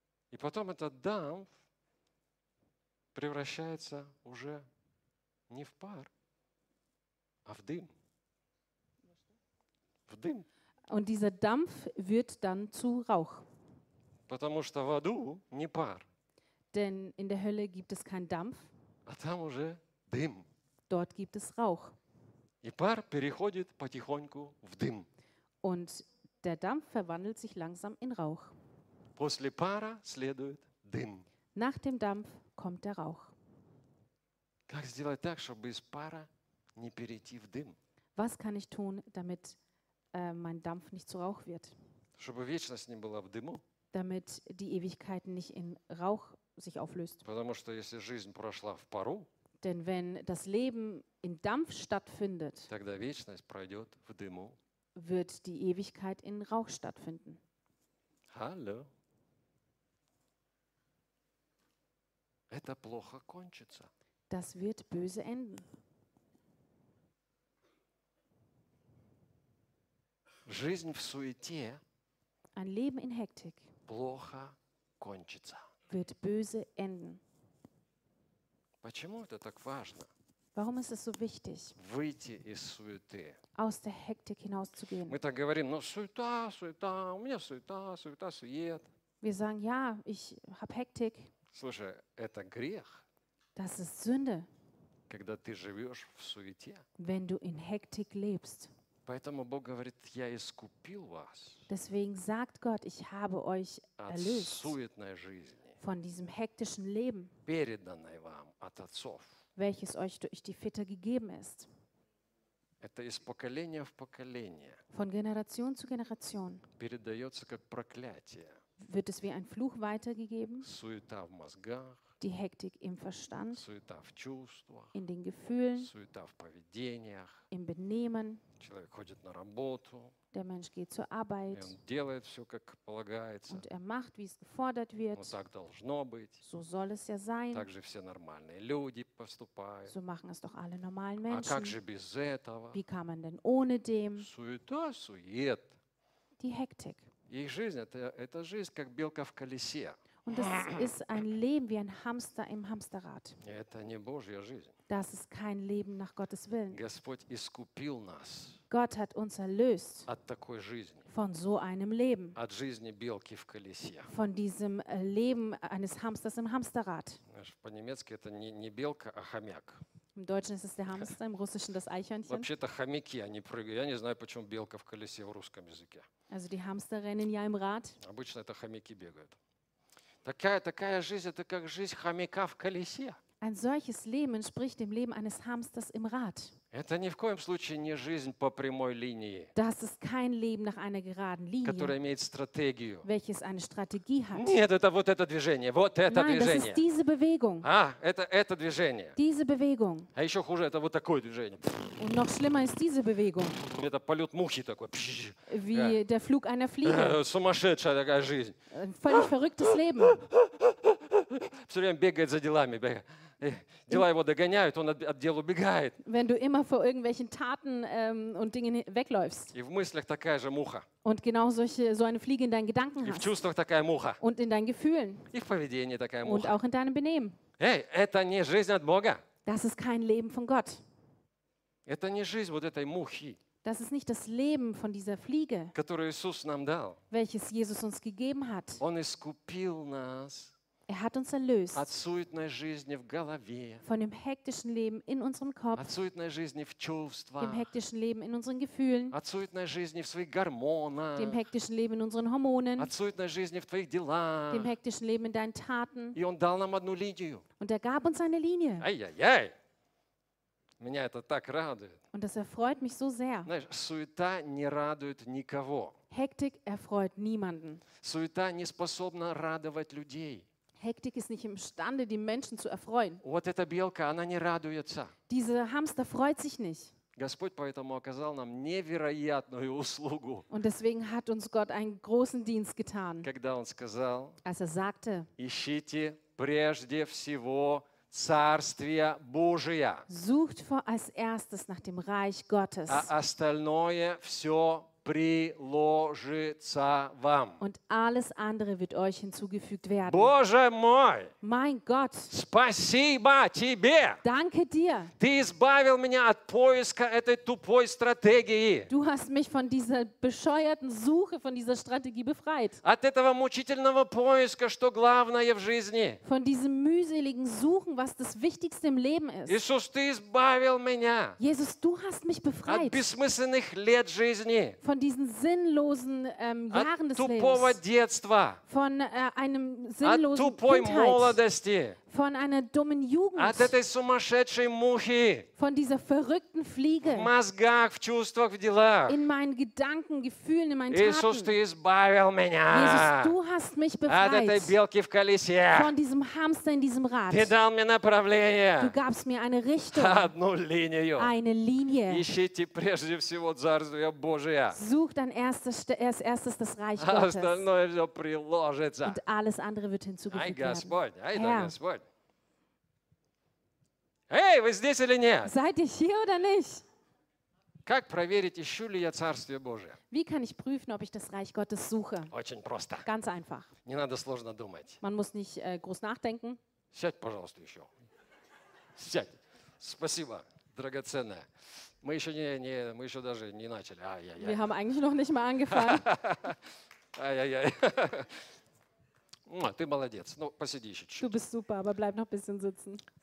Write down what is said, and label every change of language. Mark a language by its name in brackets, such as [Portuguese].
[Russian] И потом этот дамп превращается уже не в пар, а в дым. В дым. [German] Und dieser Dampf wird dann zu Rauch. [Russian] Потому что в аду не пар. [German] Denn in der Hölle gibt es keinen Dampf. [Russian] А там уже дым. [German] Dort gibt es Rauch. [Russian] И пар переходит потихоньку в дым. [German] Und der Dampf verwandelt sich langsam in Rauch. [Russian] После пара следует дым. [German] Nach dem Dampf kommt der Rauch. [Russian] Как сделать так, чтобы из пара не перейти в дым? [German] Was kann ich tun, damit mein Dampf nicht zu Rauch wird? [Russian] Чтобы вечность не была в дыму? [German] Damit die Ewigkeit nicht in Rauch sich auflöst. [Russian] Потому что если жизнь прошла в пару, [German] denn wenn das Leben in Dampf stattfindet, [Russian] тогда вечность пройдет в дыму, [German] wird die Ewigkeit in Rauch stattfinden. Hallo. [Russian] Это плохо кончится. [German] Das wird böse enden. [Russian] Жизнь в суете. [German] Ein Leben in Hektik. [Russian] Плохо кончится. [German] Wird böse enden. [Russian] Почему это так важно? [German] Warum ist es so wichtig? [Russian] Выйти из суеты. [German] Aus der Hektik hinauszugehen. [Russian] Мы так говорим: "Ну суета, суета, у меня суета, суета, сует". [German] Wir sagen: "Ja, ich habe Hektik". [Russian] Слушай, это грех. [German] Das ist Sünde. [Russian] Когда ты живёшь в суете. [German] Wenn du in Hektik lebst. [Russian] Поэтому Бог говорит: "Я искупил вас". [German] Deswegen sagt Gott: "Ich habe euch erlöst". [Russian] От суетной жизни. [German] Von diesem hektischen Leben. [Russian] Переданной вам от отцов. [German] Welches euch durch die Väter gegeben ist. [Russian] Это из поколения в поколение. [German] Von Generation zu Generation. [Russian] Передаётся как проклятие. [German] Wird es wie ein Fluch weitergegeben? [Russian] Суета в мозгах. [German] Die Hektik im Verstand. [Russian] Суета в чувствах. [German] In den Gefühlen. [Russian] Суета в поведениях. [German] Im Benehmen. [Russian] Человек ходит на работу. [German] Der Mensch geht zur Arbeit. [Russian] И он делает всё, как полагается. [German] Und er macht, wie es gefordert wird. [Russian] Вот так должно быть. [German] So soll es ja sein. [Russian] Так же все нормальные люди поступают. [German] So machen es doch alle normalen Menschen. [Russian] А как же без этого? [German] Wie kann man denn ohne dem? [Russian] Суета, сует. [German] Die Hektik. [Russian] Их жизнь это жизнь как белка в колесе. [German] Und das ist ein Leben wie ein Hamster im Hamsterrad. [Russian] Это не Божья жизнь. [German] Das ist kein Leben nach Gottes Willen. [Russian] Господь искупил нас. [German] Gott hat uns erlöst [Russian] от такой жизни, [German] von so einem Leben, [Russian] от жизни белки в колесе, [German] von diesem Leben eines Hamsters im Hamsterrad. [Russian] По-немецки это не белка, а хомяк. [German] Im Deutschen ist es der Hamster, im Russischen das Eichhörnchen. [Russian] Вообще-то хомяки, они прыгают. Я не знаю, почему белка в колесе в русском языке. [German] Also die Hamster rennen ja im Rad. [Russian] Обычно это хомяки бегают. Такая жизнь, это как жизнь хомяка в колесе. [German] Ein solches Leben entspricht dem Leben eines Hamsters im Rad. [Russian] Это ни в коем случае не жизнь по прямой линии. [German] Das ist kein Leben nach einer geraden Linie. [Russian] Которая имеет стратегию. [German] Welches eine Strategie hat. [Russian] Нет, это вот это движение. Вот это [German] Nein, [Russian] движение. [German] Das ist diese Bewegung. [Russian] А, это движение. [German] Diese Bewegung. [Russian] А еще хуже, это вот такое движение. [German] Und noch schlimmer ist diese Bewegung. [Russian] Это полет мухи такой. [German] Wie der Flug einer Fliege. [Russian] Сумасшедшая такая жизнь. [German] Völlig verrücktes Leben. [Russian] Все время бегает за делами. Дела его догоняют, он от дел убегает. [German] Wenn du immer vor irgendwelchen Taten und Dingen wegläufst. [Russian] И в мыслях такая же муха. [German] Und genau so eine Fliege in deinen Gedanken hast. [Russian] И в чувствах такая муха. [German] Und in deinen Gefühlen. [Russian] И в поведении такая муха. [German] Und auch in deinem Benehmen. [Russian] Эй, это не жизнь от Бога. [German] Das ist kein Leben von Gott. [Russian] Это не жизнь вот этой мухи. [German] Das ist nicht das Leben von dieser Fliege. [Russian] Которую Иисус нам дал. [German] Welches Jesus uns gegeben hat. [Russian] Он искупил нас. [German] Er hat uns erlöst. [Russian] От суетной жизни в голове. [German] Von dem hektischen Leben in unserem Kopf. [Russian] От суетной жизни в чувствах. [German] Dem hektischen Leben in unseren Gefühlen. [Russian] От суетной жизни в своих гормонах. [German] Dem hektischen Leben in unseren Hormonen. [Russian] От суетной жизни в твоих делах. [German] Dem hektischen Leben in deinen Taten. [Russian] И он дал нам одну линию. [German] Und er gab uns eine Linie. [Russian] Ай-яй-яй! Меня это так радует. [German] Und das erfreut mich so sehr. [Russian] Знаешь, суета не радует никого. [German] Hektik erfreut niemanden. [Russian] Суета не способна радовать людей. [German] Hektik ist nicht imstande, die Menschen zu erfreuen. [Russian] Вот эта белка, она не радуется. [German] Diese Hamster freut sich nicht. [Russian] Господь поэтому оказал нам невероятную услугу. [German] Und deswegen hat uns Gott einen großen Dienst getan. [Russian] Когда он сказал, [German] als er sagte, [Russian] ищите прежде всего Царствие Божие. [German] Sucht vor als erstes nach dem Reich Gottes. [Russian] А остальное все приложится вам. [German] Und alles andere wird euch hinzugefügt werden. [Russian] Боже мой! [German] Mein Gott! [Russian] Спасибо тебе! [German] Danke dir! [Russian] Ты избавил меня от поиска этой тупой стратегии. [German] Du hast mich von dieser bescheuerten Suche, von dieser Strategie befreit. [Russian] От этого мучительного поиска, что главное в жизни. [German] Von diesem mühseligen Suchen, was das Wichtigste im Leben ist. [Russian] Иисус, ты избавил меня. [German] Jesus, du hast mich befreit. [Russian] От бессмысленных лет жизни. [German] Von diesen sinnlosen Jahren des Lebens. [Russian] Детства, [German] von einem sinnlosen Kindheit. [Russian] Молодости, [German] von einer dummen Jugend. [Russian] Мухи, [German] von dieser verrückten Fliege. [Russian] В мозгах, в чувствах, в делах, [German] in meinen Gedanken, Gefühlen, in meinen [Russian] Иисус, [German] Taten. Jesus, du hast mich befreit. [Russian] Колесе, [German] von diesem Hamster in diesem Rad. Du gabst mir eine Richtung. Eine Linie. [Russian] Ищите прежде всего Царствие Божие. [German] Such dann erstes das Reich Gottes. Und alles andere wird hinzugefügt werden. Hey, seid ihr hier oder nicht? Wie kann ich prüfen, ob ich das Reich Gottes suche? Ganz einfach. Man muss nicht groß nachdenken. [Russian] Сядь, пожалуйста, еще. Сядь. Спасибо, драгоценное. Мы еще не мы еще даже не начали. Ай-яй-яй. [German] Wir haben eigentlich noch nicht mal angefangen. [Russian] Ай-яй-яй. Ты молодец. Ну, посиди еще чуть-чуть. [German] Du bist super, aber bleib noch ein bisschen sitzen.